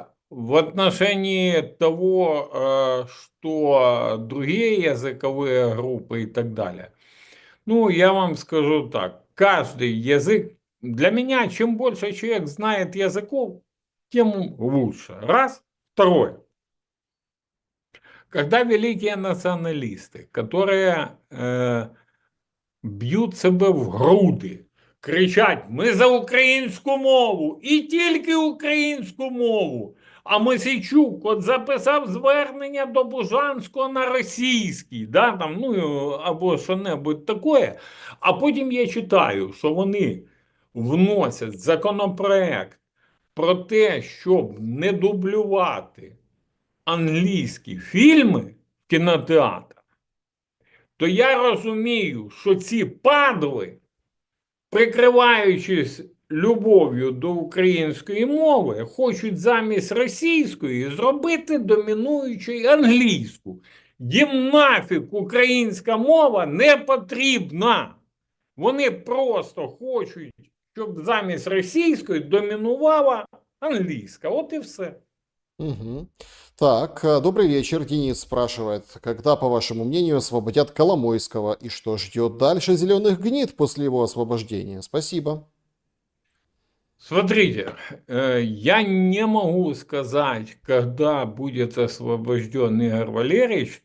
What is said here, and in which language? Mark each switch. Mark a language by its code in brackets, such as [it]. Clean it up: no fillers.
[ru] В отношении того, что другие языковые группы и так далее, ну, я вам скажу так, каждый язык, для меня, чем больше человек знает языков, тем лучше. Раз. Второе. [uk] Когда великие националисты, которые б'ють себе в груди, кричать: ми за українську мову і тільки українську мову. А Мосійчук от записав звернення до Бужанського на російській, да, там, ну, або що-небудь таке. А потім я читаю, що вони вносять законопроект про те, щоб не дублювати англійські фільми в кінотеатрах, то я розумію, що ці падли, прикриваючись любов'ю до української мови, хочуть замість російської зробити домінуючою англійську. Їм нафіг українська мова не потрібна. Вони просто хочуть, щоб замість російської домінувала англійська. От і все. [ru] Мгм. Так, добрый вечер. Денис спрашивает, когда, по вашему мнению, освободят Коломойского и что ждет дальше зеленых гнид после его освобождения? Спасибо. Смотрите, я не могу сказать, когда будет освобожден Игорь Валерьевич.